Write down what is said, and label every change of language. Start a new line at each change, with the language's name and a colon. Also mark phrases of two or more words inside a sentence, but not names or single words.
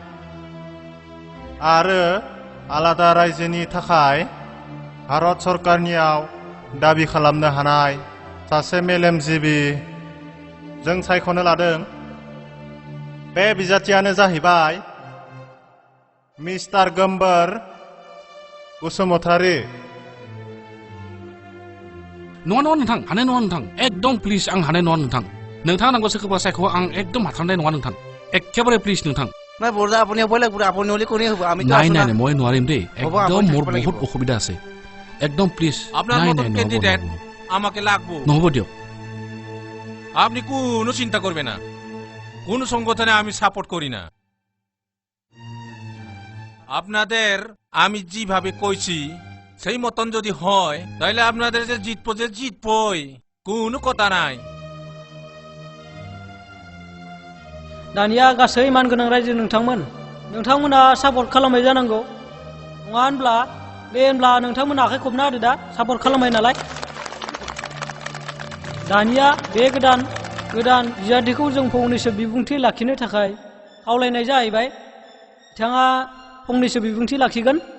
Bodo: आरो आलादा रायजोनि थाखाय भारत सरकारनियाव दाबि खालामनो हानाय सासे मेलेमजिबि जों सायख'नो लादों बे बिजाथियानो जाहैबाय मिस्टार गोम्बोर बसुमतारी नङा नङा नोंथां हानाय नङा नोंथां एकदम प्लिज आं हानाय नङा नोंथां नोंथाङा नांगौ सोरखौबा सायख' आं एकदम हाथारनाय नङा नोंथां एखेबारे प्लिज नोंथां
Assamese: নাই বৰদা আপুনি বেলেগ বুঢ়া আপুনি হলে কোনে হ'ব আমি নাই নাই নাই মই নোৱাৰিম দেই একদম মোৰ বহুত অসুবিধা আছে একদম প্লিজ
Bangla: আপনার মতন ক্যান্ডিডেট আমাকে লাগবো
Assamese: নহ'ব দিয়ক
Bangla: আপনি কোনো চিন্তা করবে না কোন সংগঠনে আমি সাপোর্ট করি না আপনাদের আমি যেভাবে কইছি সেই মতন যদি হয় তাহলে আপনাদের যে জিতবই কোনো কথা নাই
Bodo: दानिया गासै मानगोनां रायजो नोंथांमोना सापर्ट खालामबाय जानांगौ नङा होनब्ला नोंथांमोना आखाइ खबना होदो दा सापर्ट खालामबाय नालाय दानिया बे गोदान बिजाथिखौ जों फंनैसो बिबुंथि लाखिनो थाखाय खावलायनाय जाहैबाय बिथाङा फंनैसो बिबुंथि लाखिगोन